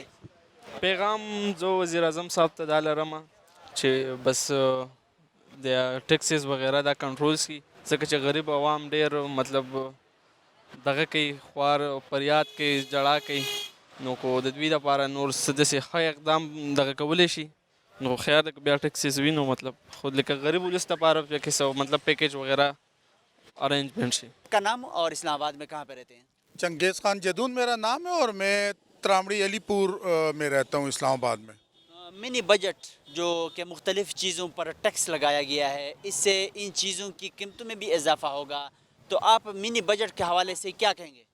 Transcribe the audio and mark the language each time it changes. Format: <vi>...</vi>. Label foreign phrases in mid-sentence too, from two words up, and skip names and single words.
<ps>پیغام زه وزیر اعظم صاحب ته دا لرم چې بس د ټیکسز وغیره دا کنټرول شي ځکه چې غریب عوام ډېر مطلب دغه کوي خوار فریاد کوي جړا کوي نو کو د دوی لپاره نور څه داسې ښه اقدام دغه کولی شي نو خیر ده که بیا ټیکسز وي نو مطلب خود لکه غریب ولس لپاره پکې څه مطلب پیکیج وغیرہ ارینجمنٹ سے.</ps> <ur>کا نام اور اسلام آباد میں کہاں پہ رہتے ہیں؟ چنگیز خان جدون میرا نام ہے اور میں ترامڑی علی پور میں رہتا ہوں اسلام آباد میں.</ur> <en>mini budget</en> <ur>جو کہ مختلف چیزوں پر ٹیکس لگایا گیا ہے اس سے ان چیزوں کی قیمتوں میں بھی اضافہ ہوگا تو آپ</ur> <en>mini budget</en> <ur>کے حوالے سے کیا کہیں گے؟</ur>